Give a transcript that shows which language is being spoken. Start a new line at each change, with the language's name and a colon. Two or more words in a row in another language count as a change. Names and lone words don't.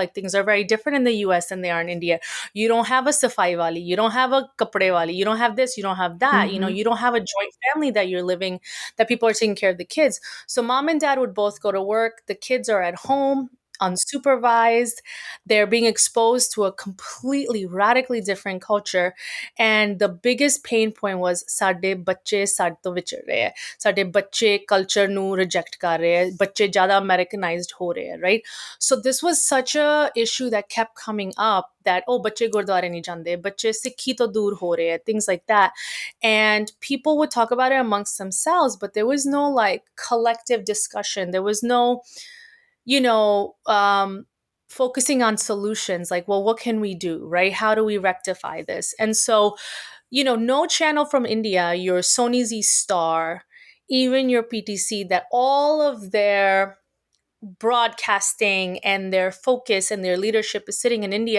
English: Like, things are very different in the US than they are in India. You don't have a
Hindi: सफ़ाई वाली,
English: you don't have a
Hindi: कपड़े वाली,
English: you don't have this, you don't have that. Mm-hmm. You don't have a joint family that you're living, that people are taking care of the kids. So mom and dad would both go to work. The kids are at home. unsupervised. They're being exposed to a completely radically different culture. And the biggest pain point was
Punjabi: ਸਾਡੇ ਬੱਚੇ ਸਾਡੇ ਤੋਂ ਵਿਛੜ ਰਹੇ ਹੈ, ਸਾਡੇ ਬੱਚੇ culture ਨੂੰ reject ਕਰ ਰਹੇ ਹੈ, ਬੱਚੇ ਜ਼ਿਆਦਾ Americanized ਹੋ ਰਹੇ ਹੈ,
English: right? So this was such a issue that kept coming up, that oh
Punjabi: ਬੱਚੇ ਗੁਰਦੁਆਰੇ ਨਹੀਂ ਜਾਂਦੇ, ਬੱਚੇ ਸਿੱਖੀ ਤੋਂ ਦੂਰ ਹੋ ਰਹੇ ਹੈ,
English: things like that. And people would talk about it amongst themselves, but there was no like collective discussion. There was no, you know, focusing on solutions like, well, what can we do, right? How do we rectify this? And so, no channel from India, your Sony Z Star, even your PTC, that all of their broadcasting and their focus and their leadership is sitting in India.